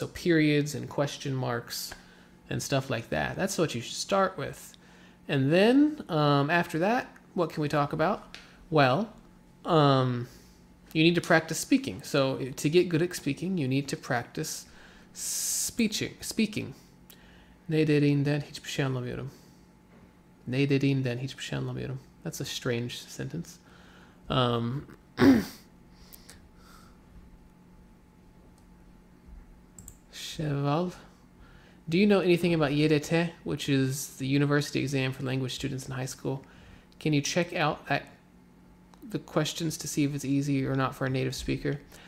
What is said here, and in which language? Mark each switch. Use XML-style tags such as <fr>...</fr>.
<en>So periods and question marks and stuff like that. That's what you should start with. And then after that, what can we talk about? Well, you need to practice speaking. So to get good at speaking, you need to practice speaking.</en> <tr>Ne dediğinden hiçbir şey anlamıyorum. Ne dediğinden hiçbir şey anlamıyorum.</tr> <en>That's a strange sentence. Cheval. Do you know anything about YDT, which is the university exam for language students in high school? Can you check out the questions to see if it's easy or not for a native speaker?</en>